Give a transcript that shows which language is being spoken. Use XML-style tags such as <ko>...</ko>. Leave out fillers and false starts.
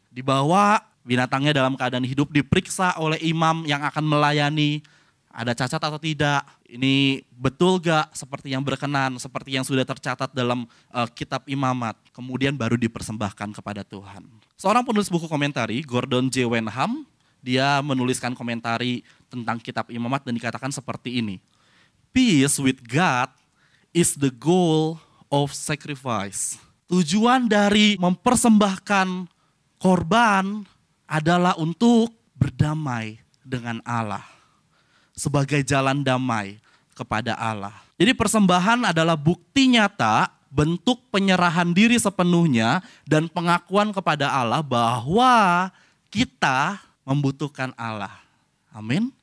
<id>Dibawa binatangnya dalam keadaan hidup, diperiksa oleh imam yang akan melayani, ada cacat atau tidak, ini betul gak seperti yang berkenan, seperti yang sudah tercatat dalam kitab imamat. Kemudian baru dipersembahkan kepada Tuhan. Seorang penulis buku komentari, Gordon J. Wenham, dia menuliskan komentari tentang kitab imamat dan dikatakan seperti ini.</id> <en>Peace with God is the goal of sacrifice.</en> <id>Tujuan dari mempersembahkan korban adalah untuk berdamai dengan Allah. Sebagai jalan damai kepada Allah. Jadi persembahan adalah bukti nyata, bentuk penyerahan diri sepenuhnya dan pengakuan kepada Allah bahwa kita membutuhkan Allah. Amin.</id>